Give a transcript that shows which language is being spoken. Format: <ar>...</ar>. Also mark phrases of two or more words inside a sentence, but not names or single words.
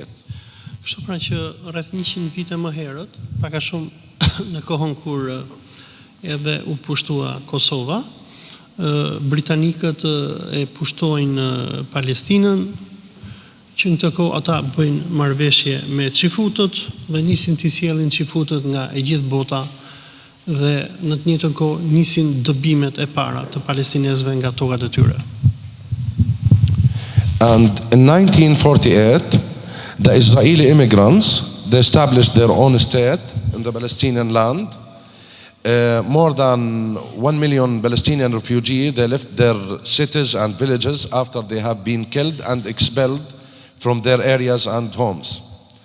<sq>Kështu pra që rreth 100 vite më herët, pak a shumë në kohën kur edhe u pushtua Kosova, britanikët e pushtojnë Palestinën, që në të kohë ata bëjnë marrëveshje me çifutët dhe nisin të sjellin çifutët nga e gjithë bota, dhe në të njëjtën kohë nisin dëbimet e para të palestinezëve nga tokat e tyre.</sq> <en>And in 1948, the Israeli immigrants, they established their own state in the Palestinian land. More than 1 million Palestinian refugees, they left their cities and villages after they have been killed and expelled from their areas and homes.</en>